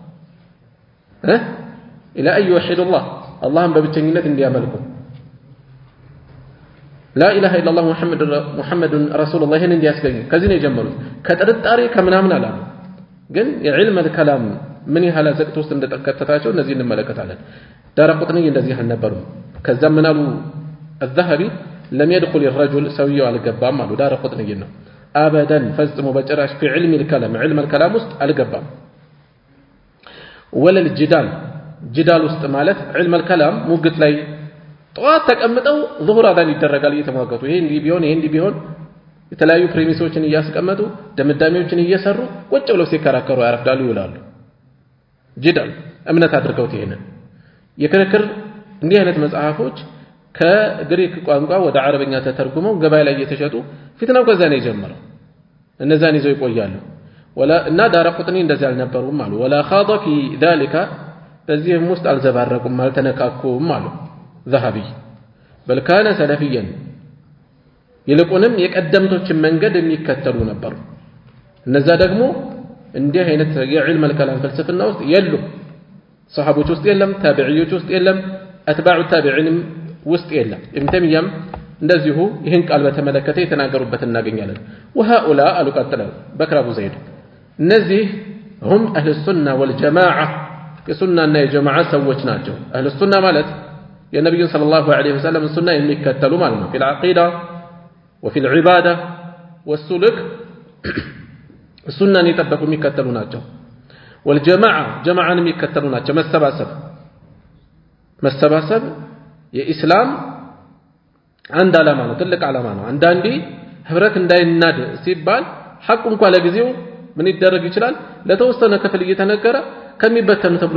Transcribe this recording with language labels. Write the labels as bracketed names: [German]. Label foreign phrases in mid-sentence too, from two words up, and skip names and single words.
[Arabic] إلا أن يوحدوا الله [Amharic] አላህን በብቸኝነት እንዲያመልኩ [Arabic] لا إله إلا الله محمد رسول الله [Amharic] ይህን እንዲያስገኙ ከዚህ ነው የጀመሩት። ከጥርጣሬ ከምናምን አላሉ። ግን የዕልም الكلام ምን ያህል ዘቅት ውስጥ እንደተከተታቸው እነዚህ እንመለከታለን። ዳረቁጥኒ እንደዚህ አልነበሩም። ከዛ ምን አሉ [Arabic] الذهبي لم يدخل الرجل [Amharic] ሰውየው አልገባም አሉ። ዳረቁጥኒ ነው አበደን ፈጽሞ በጭራሽ [Arabic] في علم الكلام علم الكلام [Amharic] ውስጥ አልገባም። ወለል ጅዳል ውስጥ ማለት [Arabic] علم الكلام [Amharic] ሙግት ላይ ጠዋት ተቀምጠው ዙሁር አዳን ይደረጋል እየተሟገቱ ይሄ እንዲህ ቢሆን የተለያዩ ፕሪሚሶችን እያስቀመጡ ደምዳሜዎችን እየሰሩ ቁጭ ብለው ሲከራከሩ ያረፍዳሉ ይውላሉ። ጅዳል እምነት አድርገውት ይሄንን የክርክር እንዲህ አይነት መጽሐፎች ከግሪክ ቋንቋ ወደ አረብኛ ተተርጉመው ገበያ ላይ እየተሸጡ ፊትናው ከዛ ነው የጀመረው እነዛን ይዘው ይቆያሉ እና ዳረቁጥኒ እንደዚህ አልነበሩም አሉ ወላ [Arabic] خاض في ذلك [Amharic] በዚህም ውስጥ አልዘባረቁም አልተነካኩም አሉ [Arabic] ذهبي بل كان سلفيا [Amharic] ይልቁንም የቀደምቶችን መንገድ የሚከተሉ ነበሩ እነዛ ደግሞ እንዲህ አይነት የዕልም الكلام ፍልስፍና ውስጥ የሉ ሰሃቦች ውስጥ የለም ታቢዒዎች ውስጥ የለም አትባዑ ታቢዒንም ውስጥ የለም ኢብኑ ተይሚያም እንደዚሁ ይህን ቃል በተመለከተ የተናገሩበት እናገኛለን وهؤلاء አሉ ቀጥለው በክር አቡ ዘይድ እነዚህ [Arabic] هم اهل السنه والجماعه [Amharic] የሱናና የጀማዓ ሰዎች ናቸው [Arabic] اهل السنه [Amharic] ማለት የነብዩ [Arabic] صلى الله عليه وسلم [Amharic] ሱና የሚከተሉ ማለት ነው [Arabic] في العقيده وفي العباده والسلوك السنه يطبقوا [Amharic] የሚከተሉ ናቸው والجماعه جماعን የሚከተሉ ናቸው መሰባሰብ የኢስላም አንድ ዓላማ ነው ትልቅ ዓላማ ነው አንዳንዴ ህብረት እንዳይናድ ሲባል ሐቁ እንኳን ለጊዜው ምን ይደረግ ይችላል ለተወሰነ ክፍል እየተነገረ ከሚበተኑ ተብሎ